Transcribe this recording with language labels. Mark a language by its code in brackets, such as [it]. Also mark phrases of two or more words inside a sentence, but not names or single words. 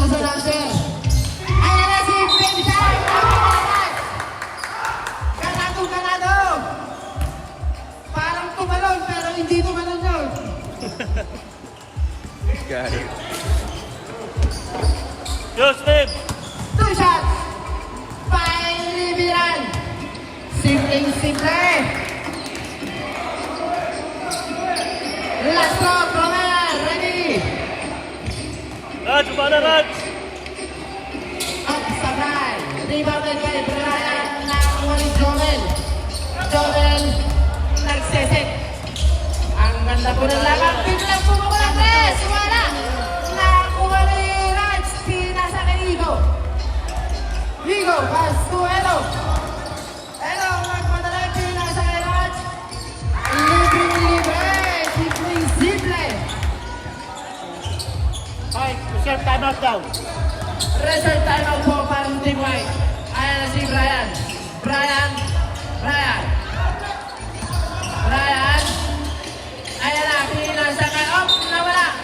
[tl] bouncer. Ayan na si Baby Shark. Ganado. Parang tumalon pero hindi tumalon yun. [en] Got it. Yo, Steve! [tl] 2 shots. Pailibiran. Simpleng-simple. [en] Last round, [tl] Romer. Ready. Raj, umana Raj! [en] Up sabay. Rebounded by Brian. [tl] Nakakuha ni Joel. Joel nagseset. Ang ganda po ng laban. Biglang bumaba ng press. Wala. Nakakuha ni Raj. Pinasa kay Igo. Igo, [en] pass to Edo. Edo, [tl] magpadala. Pinasa kay Raj. Libre. Simple. [en] Okay, reserve timeout daw. Reserve timeout [tl] po para sa Team White. Ayan na si Brian. Brian. Ayan na, pinasa kay Op. Nawala.